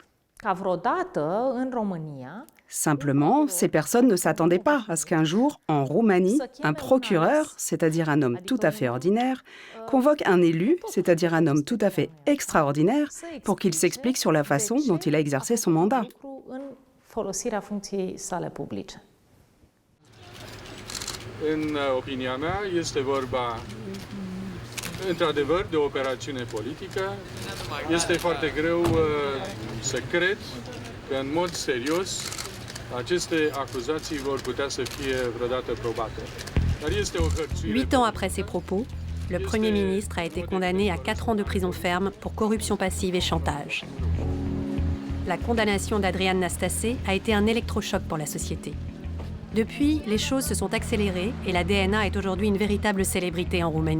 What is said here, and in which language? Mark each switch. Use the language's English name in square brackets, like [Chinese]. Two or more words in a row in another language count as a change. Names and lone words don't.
[French] Simplement, ces personnes ne s'attendaient pas à ce qu'un jour, en Roumanie, un procureur, c'est-à-dire un homme tout à fait ordinaire, convoque un élu, c'est-à-dire un homme tout à fait extraordinaire, pour qu'il s'explique sur la façon dont il a exercé son mandat. [Romanian] În opinia mea, este vorba într-adevăr de o operațiune politică. Este foarte greu să cred că în mod serios aceste acuzații vor putea să fie vreodată probate. Dar este o hărțuire. [French] 8 ans après ses propos, le Premier ministre a été condamné à 4 ans de prison ferme pour corruption passive et chantage. La condamnation d'Adrian Nastase a été un électrochoc pour la société. Depuis, les choses se sont accélérées et la DNA est aujourd'hui une véritable célébrité en Roumanie.